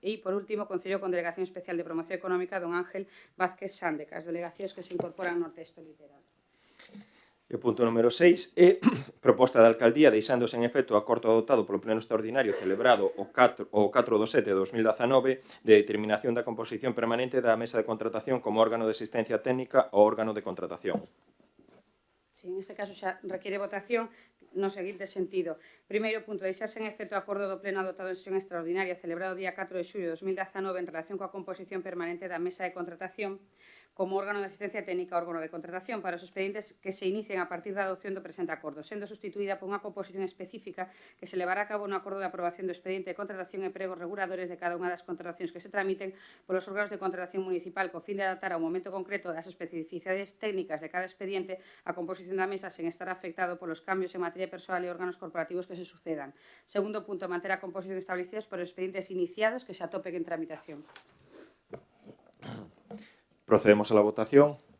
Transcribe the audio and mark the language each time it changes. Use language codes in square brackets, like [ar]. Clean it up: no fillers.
[gl] E, por último, Concelleiro con Delegación Especial de Promoción Económica, don Ángel Vázquez Sández. As delegacións que se incorporan no texto literal. E o punto número 6 é proposta da Alcaldía deixándose en efecto o acordo adoptado polo Pleno Extraordinario celebrado o 4 de 7 de 2019 de determinación da composición permanente da Mesa de Contratación como órgano de asistencia técnica ao órgano de contratación. Sí, en este caso xa requiere votación no seguinte sentido. Primeiro punto, deixarse en efecto o acordo do Pleno adoptado en sesión extraordinaria celebrado o día 4 de xullo de 2019 en relación coa composición permanente da Mesa de Contratación como órgano de asistencia técnica ao órgano de contratación para os expedientes que se inicien a partir da adopción do presente acordo, sendo sustituída por unha composición específica que se levará a cabo no acordo de aprobación do expediente de contratación e pregos reguladores de cada unha das contratacións que se tramiten polos órganos de contratación municipal co fin de adaptar ao momento concreto das especificidades técnicas de cada expediente a composición da mesa sen estar afectado polos cambios en materia persoal e órganos corporativos que se sucedan. Segundo punto, manter a composición establecidas por expedientes iniciados que se atopen en tramitación. [es] Procedemos a la votación.